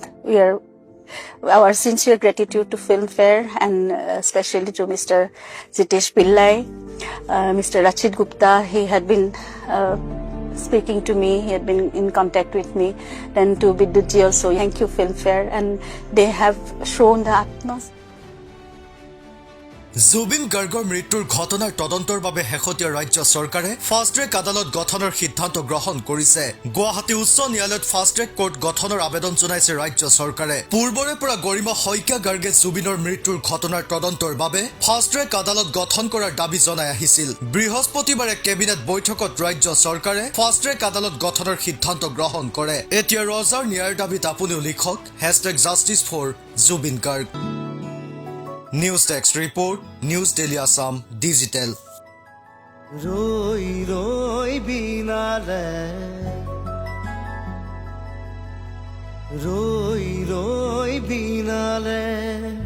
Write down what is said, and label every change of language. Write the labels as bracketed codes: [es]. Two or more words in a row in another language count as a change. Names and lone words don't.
[en] Our sincere gratitude to Filmfare and especially to Mr. Jitesh Pillai, Mr. Rachit Gupta. He had been speaking to me, he had been in contact with me. Then to Bidutji also, thank you Filmfare, and they have shown the utmost. [as] জুবিন গাৰ্গৰ মৃত্যুৰ ঘটনাৰ তদন্তৰ বাবে শেহতীয়া ৰাজ্য চৰকাৰে [en] fast track [as] আদালত গঠনৰ সিদ্ধান্ত গ্ৰহণ কৰিছে গুৱাহাটী উচ্চ ন্যায়ালয়ত [en] fast track court [as] গঠনৰ আবেদন জনাইছে ৰাজ্য চৰকাৰে পূৰ্বৰে পৰা গৰিমা শইকীয়া গাৰ্গে জুবিনৰ মৃত্যুৰ ঘটনাৰ তদন্তৰ বাবে [en] fast track [as] আদালত গঠন কৰাৰ দাবী জনাই আহিছিল বৃহস্পতিবাৰে কেবিনেট বৈঠকত ৰাজ্য চৰকাৰে [en] fast track [as] আদালত গঠনৰ সিদ্ধান্ত গ্ৰহণ কৰে এতিয়া ৰজাৰ ন্যায়ৰ দাবীত আপুনিও লিখক #justice4Zubin Garg [en] News Text Report, [as] News Daily Assam, Digital. ৰৈ ৰৈ বিনালে ৰৈ ৰৈ বিনালে